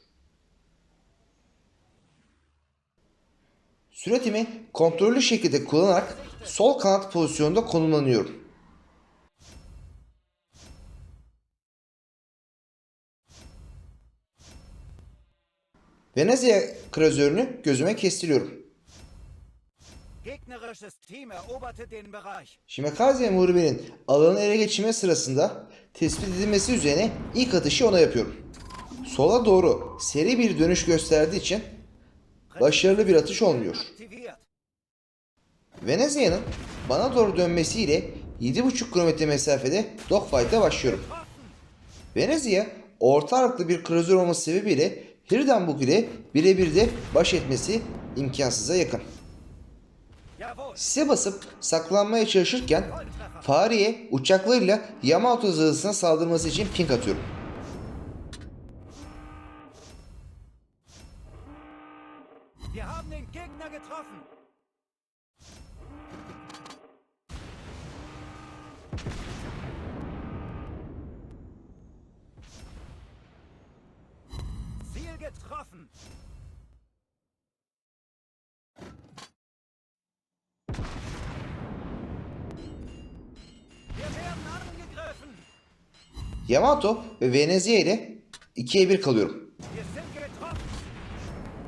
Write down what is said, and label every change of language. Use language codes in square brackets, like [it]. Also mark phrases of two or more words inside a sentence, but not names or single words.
[tr] Süratimi kontrollü şekilde kullanarak sol kanat pozisyonunda konumlanıyorum. Venezia kralizörünü gözüme kestiriyorum. [de] Gegnerisches Team eroberte den Bereich. [tr] Shimakaze muhribenin alanı ele geçirme sırasında tespit edilmesi üzerine ilk atışı ona yapıyorum. Sola doğru seri bir dönüş gösterdiği için başarılı bir atış olmuyor. [de] Aktiviert. [tr] Venezia'nın bana doğru dönmesiyle 7,5 kilometre mesafede dogfight'a başlıyorum. Venezia orta ağırlıklı bir kruzör olması sebebiyle Hindenburg ile birebir de baş etmesi imkansıza yakın. [de] Jawohl. [tr] Size basıp saklanmaya çalışırken Fahri'ye uçaklarıyla Yamato zırhlısına saldırması için ping atıyorum. [de] Wir haben den Gegner getroffen. Ziel getroffen. Wir werden angegriffen. [tr] Yamato ve Venezia ile 2'ye 1 kalıyorum. [de] Wir sind getroffen.